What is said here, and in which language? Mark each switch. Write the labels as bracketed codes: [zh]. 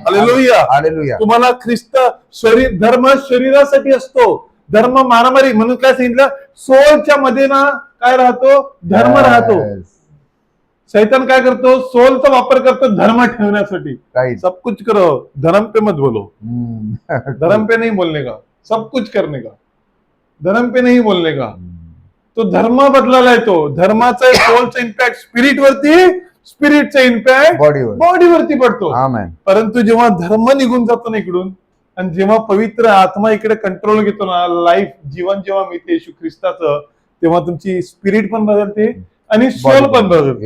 [mr] Hallelujah. Hallelujah. तुम्हाला ख्रिस्त धर्म शरीरासाठी असतो, धर्म मारामारी. म्हणून काय सांगितलं, सोलच्या मध्ये ना काय राहतो, धर्म राहतो. [en] Yes. [mr] शैतान काय करतो, सोलचा वापर करतो धर्म ठेवण्यासाठी. [en] Right. [hi] सब कुछ करो, धर्म पे मत बोलो. धर्म पे नहीं बोलने का, सब कुछ करने का. धर्म पे नहीं बोलने का. तो धर्म बदलायला येतो. [mr] धर्माचा सोलचा इम्पॅक्ट स्पिरिट वरती, स्पिरिटचा इम्पॅक्ट बॉडीवर, बॉडीवरती पडतो. आमेन. परंतु जेव्हा धर्म निघून जातो ना इकडून, आणि जेव्हा पवित्र आत्मा इकडे कंट्रोल घेतो ना, लाईफ जीवन जेव्हा मिळते येशू ख्रिस्ताचं, तेव्हा तुमची स्पिरिट पण बदलते आणि सोल पण बदलते.